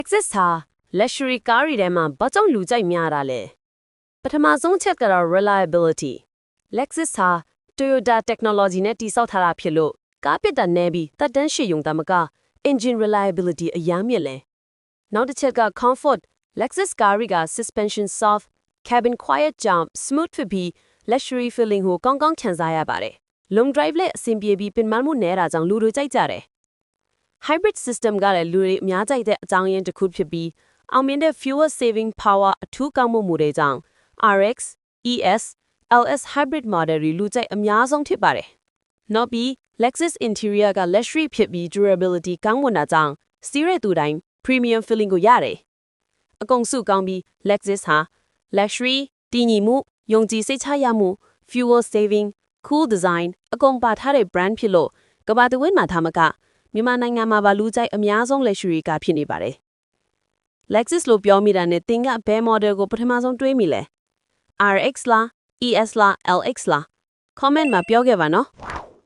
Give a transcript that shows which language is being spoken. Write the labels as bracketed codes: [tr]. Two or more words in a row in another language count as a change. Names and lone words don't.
[my] Lexus ဟာ luxury ကားတွေထဲမှာဘာကြောင့်လူကြိုက်များတာလဲပထမဆုံးချက်ကတော့ reliability Lexus ဟာ Toyota technology နဲ့တည်ဆောက်ထားတာဖြစ်လို့ကားပစ်တာနဲပြီးသက်တမ်းရှည်ုံတမက [en] engine reliability [my] အများမြင့်လဲနောက်တစ်ချက်က comfort Lexus ကားတွေက [en] suspension soft cabin quiet [my] ကြောင့် smooth ဖြစ်ပြီး [en] luxury feeling [my] ကိုကောင်းကောင်းခံစားရပါတယ် [en] long drive [my] နဲ့အဆင်ပြေပြီးပင်ပန်းမှုနဲတာကြောင့်လူတွေကြိုက်ကြတယ် [en] hybrid system [my] ကလည်းလူတွေအများကြိုက်တဲ့အကြော င်းရင်းတစ်ခုဖြစ်ပြီးအောင်မြင်တဲ့ [en] fuel saving power [my] အထူးကောင်းမှုတွေကြောင့် RX, ES, LS [en] hybrid model [my] တွေလူကြိုက်အများဆုံးဖြစ်ပါတယ်။နောက်ပြီး Lexus interior က luxury ဖြစ်ပြီး durability ကောင်းမွန်တာကြောင့်စီးရဲသူတိုင်း [en] premium feeling [my] ကိုရတယ်။အကုန်စုကောင်းပြီး Lexus ဟာ luxury တည်ငြိမ်မှုယုံကြည်စိတ်ချရမှု [en] fuel saving, cool design [my] အကုန်ပါထားတဲ့ brand ဖြစ်လို့ကမ္ဘာတစ်ဝန်းမှာထားမကမြန်မာနိုင်ငံမှာပါလူကြိုက်အများဆုံး luxury ကားဖြစ်နေပါတယ်။ Lexus လို့ပြောမိတာနဲ့သင်ကဘယ် model ကိုပထမဆုံးတွေးမိလဲ RX လား ES လား LX လား comment မှာပြောခဲ့ပါနော်